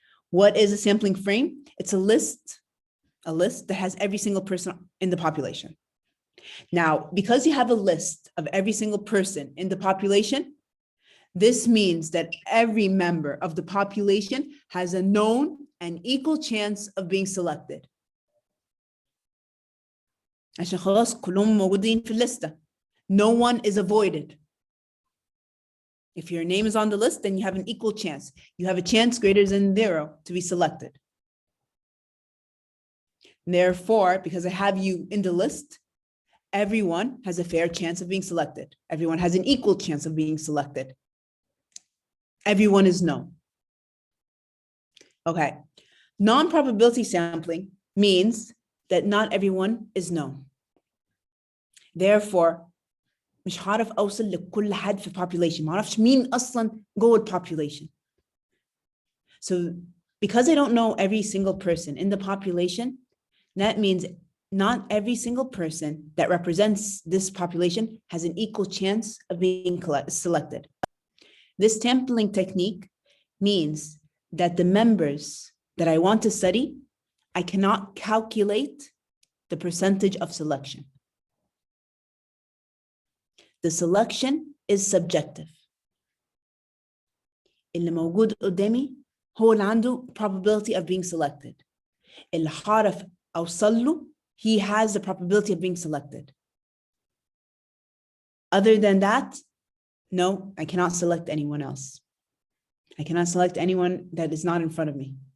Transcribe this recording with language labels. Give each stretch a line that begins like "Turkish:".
English: What is a sampling frame? It's a list that has every single person in the population. Now, because you have a list of every single person in the population, this means that every member of the population has a known and equal chance of being selected.
Arabic: عشان خلاص كلهم موجودين في الليستة.
English: No one is avoided. If your name is on the list, then you have an equal chance. You have a chance greater than 0 to be selected. Therefore, because I have you in the list, everyone has a fair chance of being selected. Everyone has an equal chance of being selected. Everyone is known. Okay. Non-probability sampling means that not everyone is known.
Arabic: Therefore, مش هعرف أوصل لكل حد في population. ما أعرفش مين أصلاً جوه population.
English: So because I don't know every single person in the population, that means not every single person that represents this population has an equal chance of being selected. This sampling technique means that the members that I want to study, I cannot calculate the percentage of selection. The selection is subjective.
Arabic: اللي موجود قدامي هو اللي عنده
English: probability of being selected.
Arabic: اللي هعرف أوصل له,
English: he has the probability of being selected. Other than that, no, I cannot select anyone else. I cannot select anyone that is not in front of me.